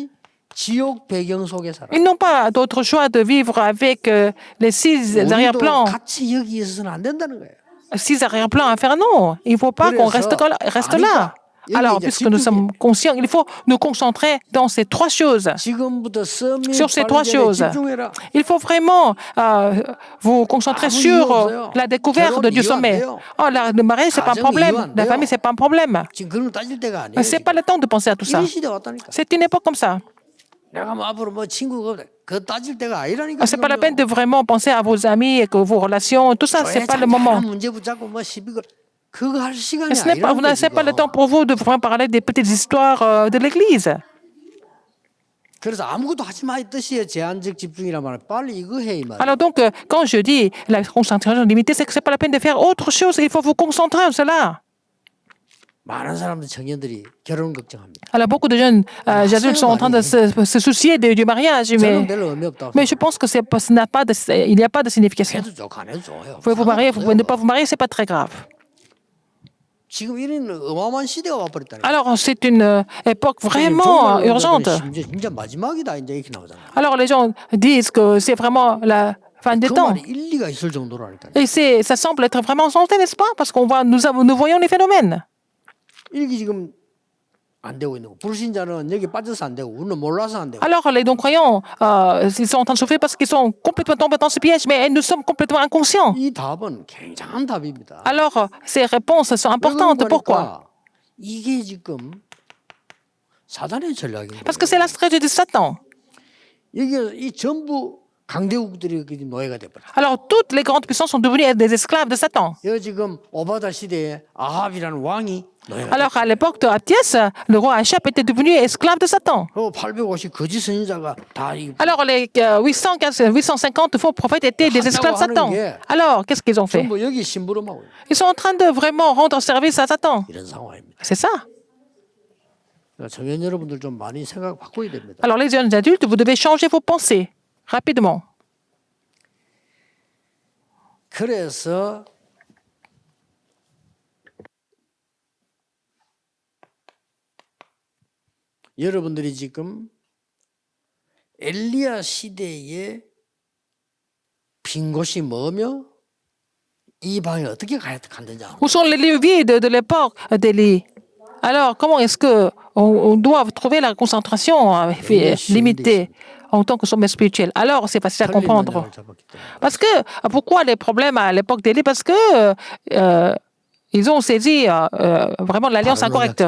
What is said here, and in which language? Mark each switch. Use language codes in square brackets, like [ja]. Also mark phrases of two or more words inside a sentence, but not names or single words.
[fr] Ils n'ont pas d'autre choix de vivre avec les 6 arrière-plans. 6 arrière-plans infernaux. Il ne faut pas qu'on reste là. Alors, puisque nous sommes conscients, il faut nous concentrer dans ces trois choses. [ko] 지금부터 썸이 [fr] Sur ces trois [ko] 발견에 [fr] choses. [ko] 집중해라. [fr] Il faut vraiment vous concentrer [ko] 아무 [fr] sur [ko] 이유 없어요. [fr] la découverte [ko] 결혼 [fr] du [ko] 이유 안 [fr] sommet. [ko] 돼요. [fr] Oh, le mariage, c'est pas un [ko] 가정 [fr] problème. [ko] 이유 안 [fr] La [ko] 돼요. [fr] famille, c'est pas un problème. [ko] 지금 그런 거 따질 때가 아니에요. [fr] C'est pas [ko] 지금. [fr] le temps de penser à tout ça. [ko] 이런 시대 왔다니까. [fr] C'est une époque comme ça. [ko] 내가 뭐 앞으로 뭐 친구가 없다. 그거 따질 때가 아니라니까. [fr] C'est pas la peine de vraiment penser à vos amis et que vos relations, tout ça, c'est pas le moment. [ko] 문제 붙잡고 뭐 시비 걸 그거 할 시간이 [fr] Ce n'est pas, vous [ko] 아니라니까. [fr] n'avez pas le temps pour vous de vraiment parler des petites histoires de l'Église. [ko] 그래서 아무것도 하지 마 이 뜻이에요. 제한적 집중이란 말은 빨리 이거 해 이 말. [fr] Alors donc, quand je dis la concentration limitée, c'est que c'est pas la peine de faire autre chose. Il faut vous concentrer sur cela. [ko] 많은 사람들 청년들이 결혼 걱정합니다. [fr] Alors beaucoup de jeunes adultes sont en train de se soucier du mariage, [ko] 저는 별로 의미 없다고. [fr] mais je pense que il n'y a pas de signification. [ko] 해도 좋고 안 해도 좋아요. [fr] Vous pouvez vous marier, vous pouvez ne pas vous marier, c'est pas très grave. [ko] 지금 이런 어마어마한 시대가 와버렸다니까. [fr] Alors c'est une époque vraiment urgente. [ko] 진짜 마지막이다 이제 이렇게 나오잖아. [fr] Alors les gens disent que c'est vraiment la fin des [ko] 그 [fr] temps. [ko] 말이 일리가 있을 정도라니까. [fr] Et ça semble être vraiment sensé, n'est-ce pas? Parce qu'on voit, nous voyons les phénomènes. [ko] 이게 지금 안 되고 있는 거. 불신자는 여기 빠져서 안 되고 우리는 몰라서 안 되고. [fr] Alors les non-croyants, ils sont en train de souffrir parce qu'ils sont complètement tombés dans ce piège, mais nous sommes complètement inconscients. [ko] 이 답은 굉장한 답입니다. [fr] Alors ces réponses sont importantes. Pourquoi? [ko] 이게 지금 사단의 전략입니다. [fr] Parce que c'est la stratégie de Satan. [ko] 여기 이 전부 강대국들이 노예가 돼버려. [fr] Alors toutes les grandes puissances sont devenues des esclaves de Satan. [ko] 여기 지금 오바다 시대에 아합이라는 왕이 노예가. [fr] Alors à l'époque de Athias, le roi Achab était devenu esclave de Satan. [ko] 그 850 거짓 선지자가 다 이. [fr] Alors les 850 faux prophètes étaient des esclaves de Satan. Alors qu'est-ce qu'ils ont fait? [ko] 전부 여기 심부름하고 [fr] Ils sont en train de vraiment rendre service à Satan. [ko] 이런 상황입니다. [fr] C'est ça. [ko] 그러니까 청년 여러분들 좀 많이 생각 바꿔야 됩니다. [fr] Alors les jeunes adultes, vous devez changer vos pensées rapidement. [ko] 그래서 여러분들이 지금 엘리야 시대에 빈 곳이 뭐며 이 방에 어떻게 간다는지 [fr] Où sont les lieux vides de l'époque d'Élie? Alors, comment est-ce qu'on doit trouver la concentration limitée en tant que sommet spirituel? Alors, c'est facile à comprendre. Parce que, pourquoi les problèmes à l'époque d'Élie? Parce que ils ont saisi vraiment l'alliance incorrecte.